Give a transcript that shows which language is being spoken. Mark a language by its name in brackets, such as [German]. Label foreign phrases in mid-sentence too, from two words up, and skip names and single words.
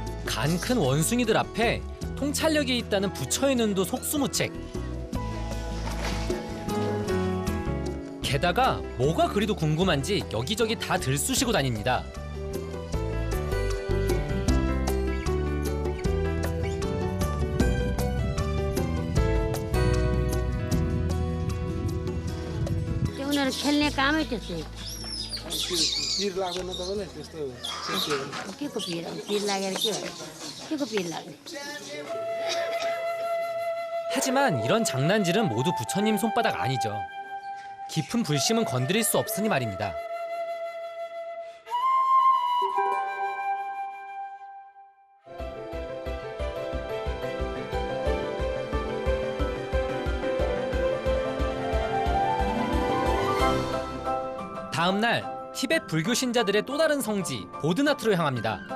[Korean] 간 큰 원숭이들 앞에 통찰력이 있다는 부처의 눈도 속수무책. 게다가 뭐가 그리도 궁금한지 여기저기 다 들쑤시고 다닙니다. [Nepali] उनीहरू खेल्ने कामै त्यस्तै पिर लाग्दैन तपाईँलाई त्यस्तो के को पिर पिर लागेर के को पिर लाग्ने [Korean] 하지만 이런 장난질은 모두 부처님 손바닥 아니죠. 깊은 불심은 건드릴 수 없으니 말입니다. 다음 날 티베트 불교 신자들의 또 다른 성지 보드나트로 향합니다.